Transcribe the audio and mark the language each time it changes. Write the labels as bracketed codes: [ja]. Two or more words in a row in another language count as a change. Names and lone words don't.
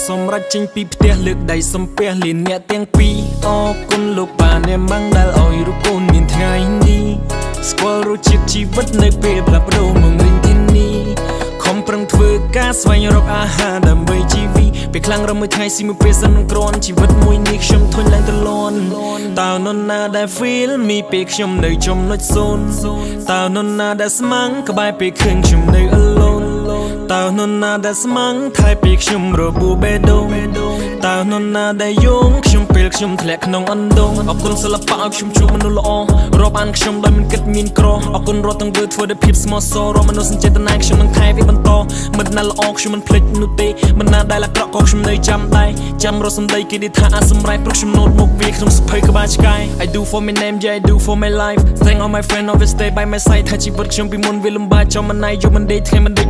[km] សម្រាប់ចេញពីផ្ទះលើកដៃសំពះលៀនអ្នកទាំងពីរអរគុណលោកបានអ្នកម៉ាំងដែលអោយរូបកូនមានថ្ងៃនេះស្គាល់រសជាតិជីវិតនៅពេលផ្លាស់ប្ដូរមករៀងទីនេះខំប្រឹងធ្វើការស្វែងរកអាហារដើម្បីជីវិត ពេលខ្លាំងរំមួយថ្ងៃស៊ីមួយពេលសិននឹងក្រនជីវិតមួយនេះខ្ញុំធុញឡើងទៅលន់តើនរណាដែល [en] feel me [km] ពេលខ្ញុំនៅចំណុច0តើនរណាដែលស្មាំងក្បែរពេលឃើញ ខ្ញុំនៅ alone តើនរណាដែលស្មាំងថែពេលខ្ញុំរបួសបេះដូងតើនរណាដែលយងខ្ញុំពេលខ្ញុំធ្លាក់ក្នុងអណ្ដូងអរគុណ សិល្បៈឲ្យខ្ញុំជួបមនុស្សល្អរាប់អានខ្ញុំដោយមិនគិតមានក្រអរគុណរាល់ទាំងធ្វើដោយភាពស្មោះសររាល់មនុស្សចេតនាខ្ញុំនឹងថែវាបន្តមិនណាល្អខ្ញុំមិនភ្លេចនោះទេមិនណាដែលអាក្រក់ក៏ខ្ញុំនៅចាំដែរចាំរស់សម្ដីគេនិយាយថាអាចសម្រេចព្រោះខ្ញុំណូតមកវាក្នុងសភៅក្បាលឆ្កែ [en] I do for my name yeah I do for my life thank all my friends always stay by my side [km] ថាជីវិតខ្ញុំពីមុនវាលំបាកចំមិនណាយយកមិនដេកថ្ងៃមិនដេក